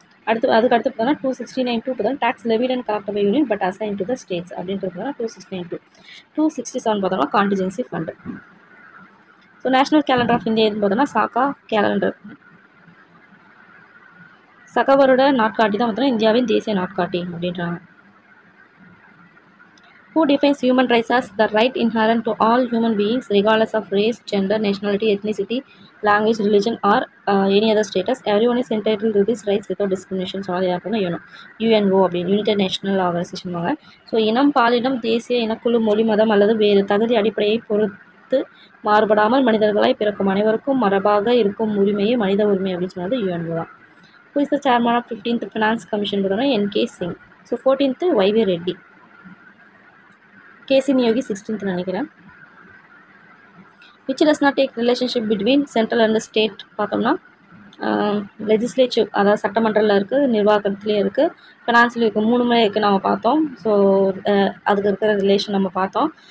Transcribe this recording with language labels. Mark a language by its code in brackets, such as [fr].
[ta] அதுக்கு அடுத்து பார்த்தோம்னா [en] 269(2) பார்த்தோம்னா tax levied and collected by union but assign to the states [ta] அப்படின்றது [en] 269(2). [ta] 267 பார்த்தோம்னா contingency fund. So national calendar of India எதுன்னு பார்த்தோம்னா சாக்கா கேலண்டர். சகவருட நாட்காட்டி தான் பார்த்தோம்னா இந்தியாவின் தேசிய நாட்காட்டி அப்படின்றாங்க. [en] Who defines human rights as the right inherent to all human beings regardless of race, gender, nationality, ethnicity, language, religion or any other status? Everyone is entitled to these rights without discrimination. [ta] So அது யாருக்குன்னா UNO அப்படின்னு United national organisation வாங்க. So இனம், பாலினம், தேசிய இனக்குழு, மொழி, மதம் அல்லது வேறு தகுதி அடிப்படையை பொறுத்து மாறுபடாமல் மனிதர்களாய் பிறக்கும் அனைவருக்கும் மரபாக இருக்கும் உரிமையே மனித உரிமை அப்படின்னு சொன்னது UNO தான். [en] Who is the chairman of 15th Finance Commission [ta] பார்த்தோம்னா [en] NK Singh. So 14th YV Reddy. [ta] KC Niyogi 16th நினைக்கிறேன். [en] which does not take relationship between central and state [ta] பார்த்தோம்னா லெஜிஸ்லேட்டிவ் அதாவது சட்டமன்றத்தில் இருக்குது, நிர்வாகத்துலேயும் இருக்குது, ஃபினான்ஸ்லேயும் இருக்குது. 3 இருக்குது நம்ம பார்த்தோம். ஸோ அதுக்கு இருக்கிற ரிலேஷன் நம்ம பார்த்தோம்.